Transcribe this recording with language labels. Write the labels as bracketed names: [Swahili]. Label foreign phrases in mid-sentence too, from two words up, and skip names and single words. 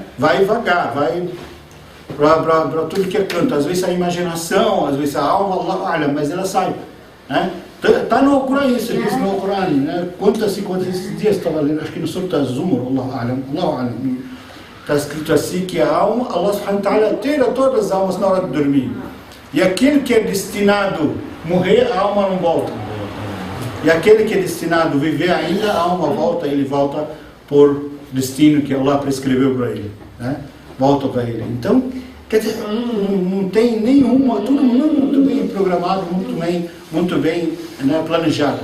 [Portuguese] Vai vagar, vai para tudo que é canto. Às vezes a imaginação, às vezes a alma, olha, mas ela sai, né? Está no Alcorão isso, diz no Alcorão, né? Quantos dias estava lendo, acho que no Surah Az-Zumar, está escrito assim que a alma, Allah [Arabic] سبحانه وتعالى [Portuguese] tira todas as almas na hora de dormir. E aquele que é destinado a morrer, a alma não volta. E aquele que é destinado a viver ainda, a alma volta, ele volta por destino que Allah prescreveu para ele, né? Volta para ele. Então, quer dizer, não tem nenhuma, tudo muito bem programado, muito bem, né, planejado.